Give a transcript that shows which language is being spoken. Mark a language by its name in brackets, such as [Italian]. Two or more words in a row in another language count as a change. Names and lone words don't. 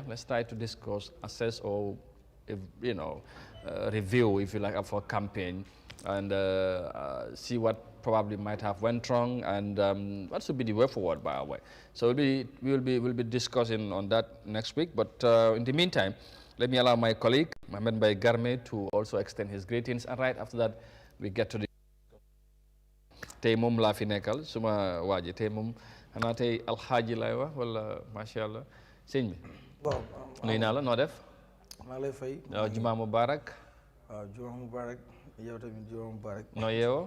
[English] Let's try to discuss, assess, or, review, if you like, of our campaign, and see what probably might have went wrong, and what should be the way forward, by our way. So we'll be discussing on that next week. But in the meantime, let me allow my colleague, Yahya Jammeh, to also extend his greetings. And right after that, we get to the [Wolof] tey moom laa fi nekkal suma waa ji tey moom xanaa tey alxaaji lay wax wala [Arabic] macha allah [Wolof] sëñ bi. waaw nuyu naa la noo def. maa lay fay. waaw [Arabic] jumaa mubarak. [Wolof] waaw [Arabic] jumaa mubarak [Wolof] yow tamit [Arabic] jumaa mubarak. [Wolof] noo yeewoo.